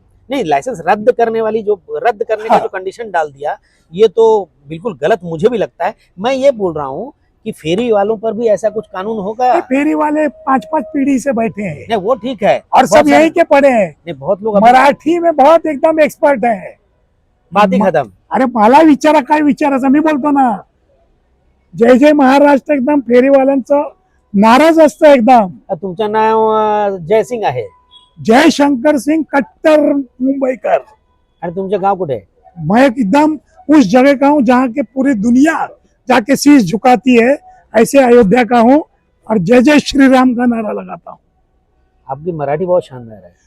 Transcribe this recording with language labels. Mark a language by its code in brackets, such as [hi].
[hi] नहीं, लाइसेंस रद्द करने वाली जो रद्द करने का जो कंडीशन डाल दिया, ये तो बिल्कुल गलत मुझे भी लगता है। मैं ये बोल रहा हूँ कि फेरी वालों पर भी ऐसा कुछ कानून होगा। फेरी वाले 5-5 पीढ़ी से बैठे हैं, नहीं वो ठीक है, और सब यहीं के पढ़े हैं। नहीं बहुत लोग मराठी में बहुत एकदम एक्सपर्ट है। बात ही खत्म। [mr] अरे मला विचारा काय विचारायचं, मी बोलतो ना, जय जय महाराष्ट्र एकदम फेरीवाल्यांचं नाराज असतं एकदम। तुमचं नाव जयसिंग आहे जय शंकर सिंह, कट्टर मुंबईकर। आणि तुमचं गाव कुठे आहे? [hi] मैं एकदम उस जगह का हूँ जहाँ के पूरी दुनिया जाके शीश झुकाती है, ऐसे अयोध्या का हूँ, और जय जय श्री राम का नारा लगाता हूँ। आपकी मराठी बहुत शानदार है।